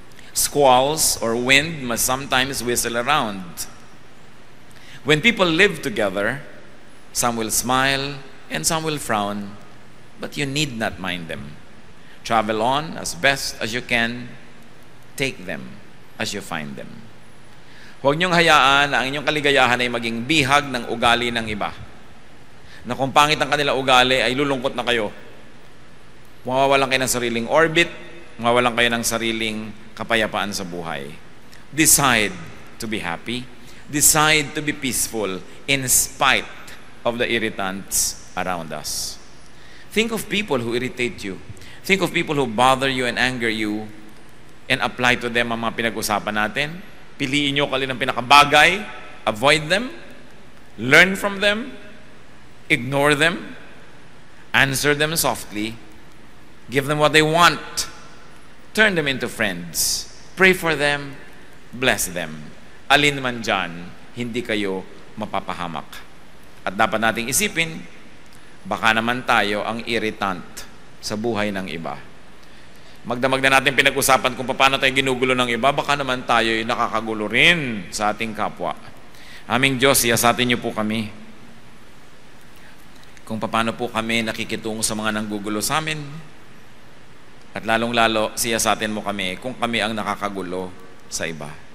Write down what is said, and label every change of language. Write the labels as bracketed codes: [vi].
[en] Squalls or wind must sometimes whistle around. When people live together, some will smile and some will frown, but you need not mind them. Travel on as best as you can. Take them as you find them. [tl] Huwag niyong hayaan na ang inyong kaligayahan ay maging bihag ng ugali ng iba. Na kung pangit ang kanila ugali, ay lulungkot na kayo. Mawawalan kayo ng sariling orbit, mawawalan kayo ng sariling kapayapaan sa buhay. [en] Decide to be happy. Decide to be peaceful in spite of the irritants around us. Think of people who irritate you. Think of people who bother you and anger you, and apply to them [tl] ang mga pinag-usapan natin. Piliin nyo kalin ang pinakabagay, [en] avoid them, learn from them, ignore them, answer them softly, give them what they want, turn them into friends, pray for them, bless them. [tl] Alin man dyan, hindi kayo mapapahamak. At dapat nating isipin, baka naman tayo ang irritant sa buhay ng iba. Magdamag na natin pinag-usapan kung paano tayo ginugulo ng iba, baka naman tayo ay nakakagulo rin sa ating kapwa. Aming Diyos, siyasatin niyo po kami kung paano po kami nakikitungo sa mga nanggugulo sa amin, at lalong-lalo siyasatin mo kami kung kami ang nakakagulo sa iba.